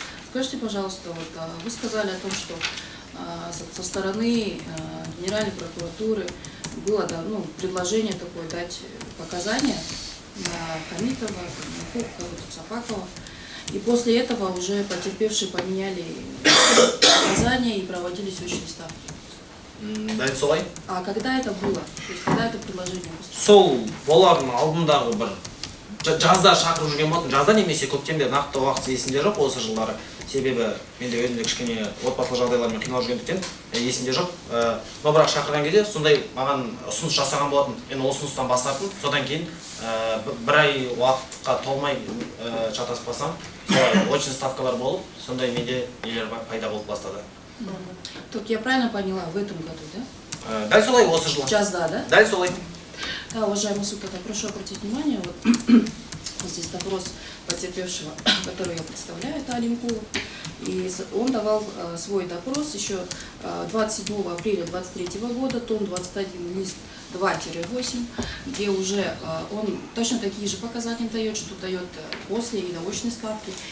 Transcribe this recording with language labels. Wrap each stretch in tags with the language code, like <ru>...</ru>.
<ru>Скажите, пожалуйста, вы сказали о том, что со стороны Генеральной прокуратуры было предложение такое дать показания на Хамитова, на Сапакова. И после этого уже потерпевшие поменяли показания и проводились очные ставки.</ru> <kk>Дәл солай.</kk> <ru>А когда это было? То есть когда это предложение поступило?</ru> <kk>Сол болардың алдындағы бір жазда шақырып жүрген болатын. Жазда немесе көктемде нақты уақыт есімде жоқ осы жылдары. Себебі менде өзімде кішкене отбасылық жағдайлармен қиналып жүргендіктен есімде жоқ. Но бірақ шақырған кезде сондай маған ұсыныс жасаған болатын. Мен ол ұсыныстан бас тарттым. Содан кейін бір ай уақытқа толмай шатаспасам, солай очный ставкалар болып, сондай менде нелер пайда болып бастады.</kk> <ru>Так я правильно поняла, в этом году, да?</ru> <kk>Дәл солай осы жылы. Жазда, да? Дәл солай.</kk> <ru>Да, уважаемый суд, тогда прошу обратить внимание, вот здесь допрос потерпевшего, который я представляю, это Алимкулов. И он давал свой допрос еще 27 апреля 2023 года, том 21, лист 2-8, где уже он точно такие же показания дает, что дает после и очной ставки.</ru>